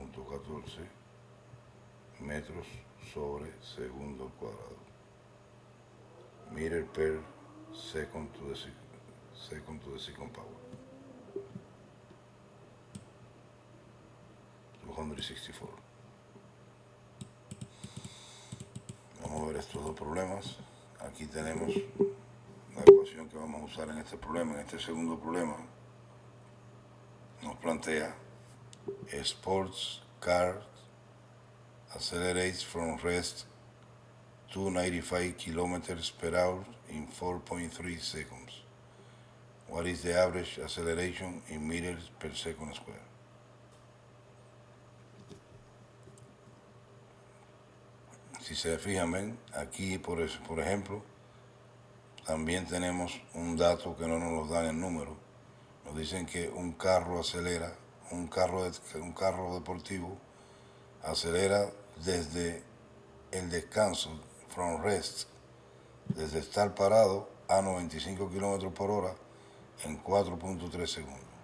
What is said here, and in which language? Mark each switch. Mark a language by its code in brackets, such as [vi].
[es] .14 metros sobre segundo al cuadrado. [en] Meter per second to the second power. 264. [es] Vamos a ver estos dos problemas. Aquí tenemos la ecuación que vamos a usar en este problema. En este segundo problema nos plantea: [en] sports car accelerates from rest 295 kilometers per hour in 4.3 seconds. What is the average acceleration in meters per second square? [es] si se fijan, ven, aquí por ejemplo, también tenemos un dato que no nos lo dan en número. Nos dicen que un carro acelera, un carro deportivo acelera desde el descanso, [en] from rest, [es] desde estar parado a 95 kilómetros por hora en 4.3 segundos.